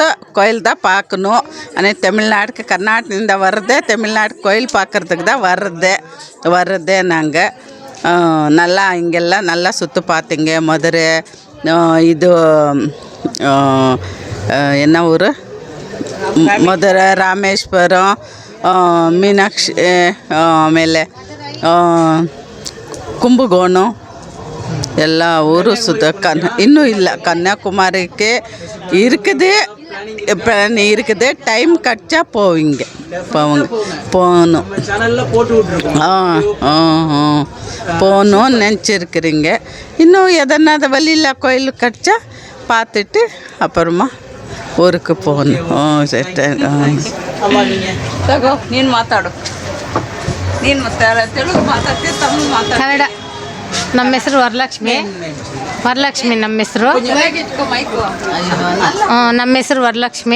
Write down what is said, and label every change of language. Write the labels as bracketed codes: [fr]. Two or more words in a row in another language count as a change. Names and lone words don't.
[ta] கோயில் தான் பார்க்கணும். ஆனால் தமிழ்நாடுக்கு கர்நாடகದಿಂದ வர்றதே தமிழ்நாடு கோயில் பார்க்குறதுக்கு தான் வர்றதே நாங்கள். நல்லா இங்கெல்லாம் நல்லா சுற்றி பார்த்தீங்க. மதுரை, இது என்ன ஊர், [kn] ಮಧುರೆ, ರಾಮೇಶ್ವರಂ, ಮೀನಾಕ್ಷಿ, ಆಮೇಲೆ ಕುಂಭಕೋಣ ಎಲ್ಲ ಊರು ಸುತ್ತ ಇನ್ನೂ ಇಲ್ಲ. [ta] கன்னியாகுமரிக்கு இருக்குது, இருக்குது. டைம் கிடச்சா போவீங்க போகணும். போகணும்னு நினச்சிருக்கிறீங்க. இன்னும் எதனாவது வழியில் கோயில் கிடச்சா பார்த்துட்டு அப்புறமா [kn] ಊರಿಗೆ ಹೋಗೋಣ. ಸರಿ. ತಗೋ, ನೀನು ಮಾತಾಡು. ನೀನು ತೆಲುಗು ಮಾತಾಡ್ತೀವಿ, ತಮಿಳು ಮಾತಾಡ್ತೀವಿ. ಕನ್ನಡ. ನಮ್ಮ ಹೆಸರು ವರಲಕ್ಷ್ಮಿ. ನಮ್ಮ ಹೆಸರು ನಮ್ಮ ಹೆಸರು ವರಲಕ್ಷ್ಮಿ.